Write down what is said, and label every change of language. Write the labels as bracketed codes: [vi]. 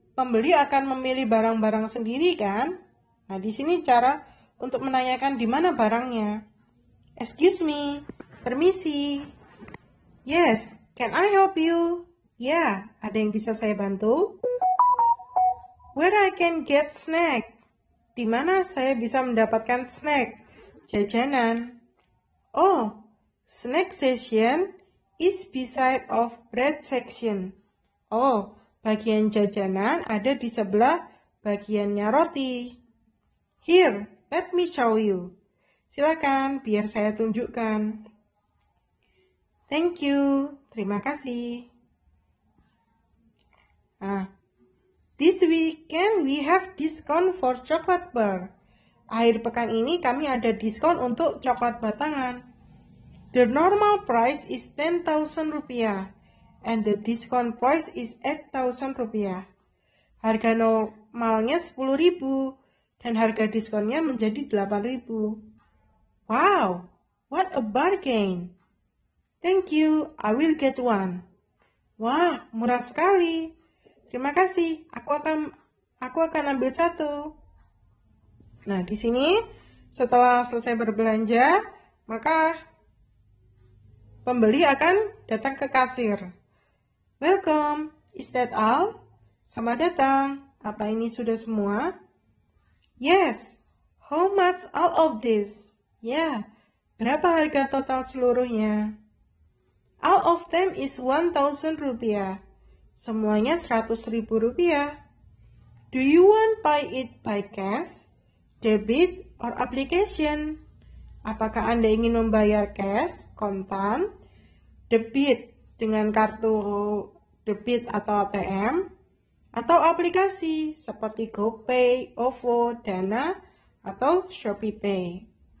[id] pembeli akan memilih barang-barang sendiri kan? Nah, di sini cara untuk menanyakan di mana barangnya. [en] Excuse me, [id] permisi. [en] Yes, can I help you? [id] Ya, ada yang bisa saya bantu? [en] Where I can get snack? [id] Di mana saya bisa mendapatkan snack? Jajanan. [en] Oh, snack section is beside of bread section. [id] Oh, bagian jajanan ada di sebelah bagiannya roti. [en] Here, let me show you. [id] Silakan, biar saya tunjukkan. [en] Thank you, [id] terima kasih. [en] This weekend we have discount for chocolate bar. [id] Akhir pekan ini kami ada diskon untuk coklat batangan. [en] The normal price is 10,000 rupiah and the discount price is 8,000 rupiah. [id] Harga normalnya 10.000 dan harga diskonnya menjadi 8.000. [en] Wow, what a bargain. Thank you, I will get one. [id] Wah, murah sekali. Terima kasih, aku akan ambil satu. Nah, di sini setelah selesai berbelanja, maka pembeli akan datang ke kasir. [en] Welcome, is that all? [id] Selamat datang. Apa ini sudah semua? [en] Yes. How much all of this? [id] Ya, berapa harga total seluruhnya? [en] All of them is 1,000 rupiah. [id] Semuanya 100.000 rupiah. [en] Do you want buy it by cash, debit, or application? [id] Apakah Anda ingin membayar cash, kontan, debit dengan kartu debit atau ATM, atau aplikasi seperti GoPay, OVO, Dana, atau ShopeePay?